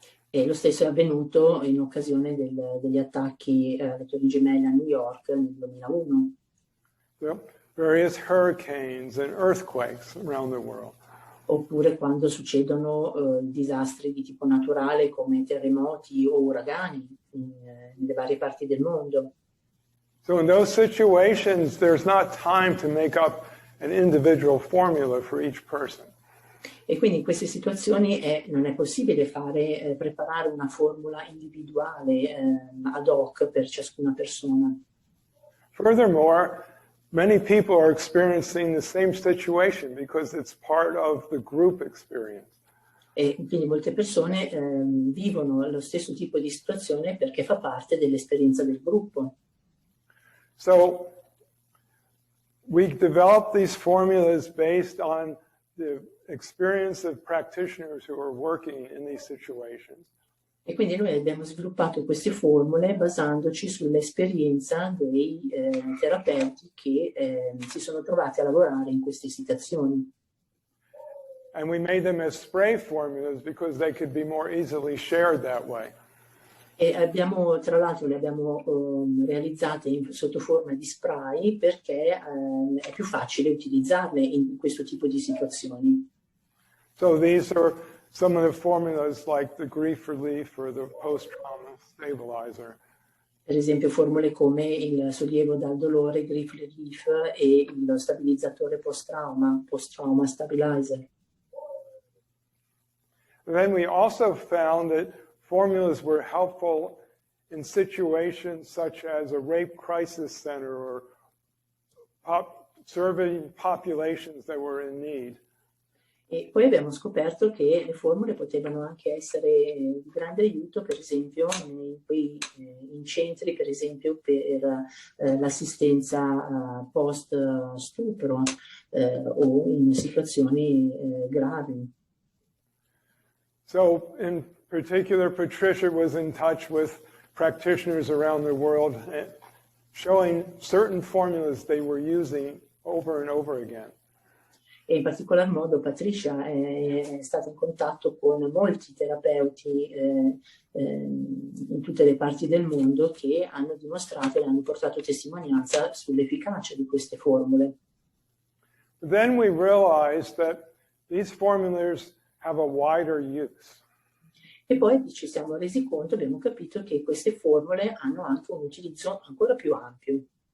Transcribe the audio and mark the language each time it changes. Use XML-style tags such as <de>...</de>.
<it>E lo stesso è avvenuto in occasione degli attacchi alle Torri Gemelle a New York nel 2001.</it> <en>The various hurricanes and earthquakes around the world.</en> <it>Oppure quando succedono disastri di tipo naturale come terremoti o uragani nelle varie parti del mondo.</it> <en>So in those situations, there's not time to make up an individual formula for each person.</en> <it>E quindi in queste situazioni non è possibile preparare una formula individuale ad hoc per ciascuna persona.</it> <en>Furthermore, many people are experiencing the same situation because it's part of the group experience.</en> <it>E quindi molte persone vivono lo stesso tipo di situazione perché fa parte dell'esperienza del gruppo.</it> <en>So we developed these formulas based on the experience of practitioners who are working in these situations.</en> <it>E quindi noi abbiamo sviluppato queste formule basandoci sull'esperienza dei terapeuti che si sono trovati a lavorare in queste situazioni.</it> <en>And we made them as spray formulas because they could be more easily shared that way.</en> <it>E abbiamo, tra l'altro, le abbiamo realizzate sotto forma di spray perché è più facile utilizzarle in questo tipo di situazioni.</it> <en>So these are some of the formulas like the grief relief or the post-trauma stabilizer.</en> <it>Per esempio formule come il sollievo dal dolore,</it> <en>grief relief,</en> <it>e lo stabilizzatore post-trauma</it> <en>stabilizer. And then we also found that formulas were helpful in situations such as a rape crisis center or serving populations that were in need.</en> <it>E poi abbiamo scoperto che le formule potevano anche essere di grande aiuto, per esempio, in centri, per esempio, per l'assistenza post-stupro o in situazioni gravi.</it> <en>So, in particular, Patricia was in touch with practitioners around the world, showing certain formulas they were using over and over again.</en> <it>E in particolar modo Patricia è stata in contatto con molti terapeuti in tutte le parti del mondo che hanno dimostrato e hanno portato testimonianza sull'efficacia di queste formule.</it> <en>Then we realized that these formulas have a wider use.</en> <it>E poi ci siamo resi conto, abbiamo capito che queste formule hanno anche un utilizzo ancora più ampio.</it>